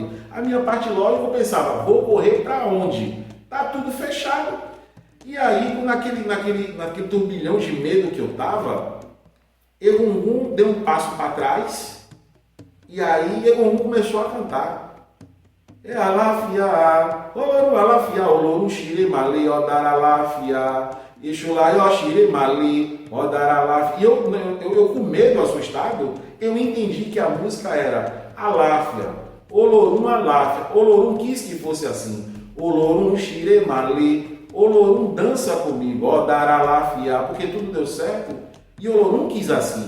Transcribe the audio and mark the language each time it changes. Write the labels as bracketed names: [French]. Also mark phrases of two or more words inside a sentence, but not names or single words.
[Portuguese] A minha parte lógica, eu pensava, vou correr para onde? Tá tudo fechado. E aí, naquele turbilhão de medo que eu tava, Egungun deu um passo para trás, e aí Egungun começou a cantar. [Yoruba] Alafia, Olorum Shire Male, Odar Alafia, Ixulaio Shire Male, Odar Alafia. [Portuguese] E eu com medo, assustado, eu entendi que a música era Alafia, Olorum Alafia. Olorum quis que fosse assim. [Yoruba] Olorum Shire Male, [Portuguese] Olorum dança comigo, [Yoruba] Odar Alafia, [Portuguese] porque tudo deu certo. E Olorum quis assim.